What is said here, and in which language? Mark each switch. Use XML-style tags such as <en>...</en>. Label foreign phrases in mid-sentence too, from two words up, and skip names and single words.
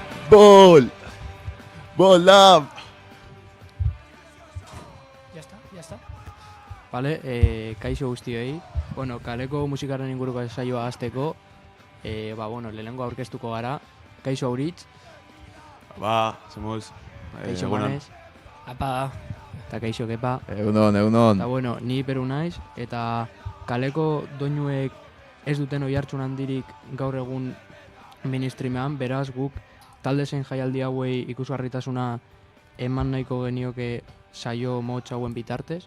<eu>Bol! Bol da!</eu> <es>Ya está. Vale,</es> <eu>kaixo guztioi. Bueno, kaleko musikaren inguruko saioa hasteko, lehenengo aurkeztuko gara. Kaixo Auritz.</eu> <es>Ba, somos...</es> <eu>Kaixo Manes. Apa. Eta kaixo Kepa. Egunon. Eta bueno, ni Peru naiz, eta kaleko doinuek ez duten oihartzun handirik gaur egun mainstreamean, beraz guk talde zen jaialdi hauei ikusgarritasuna eman nahiko genioke saio motz hauen bitartez.</eu>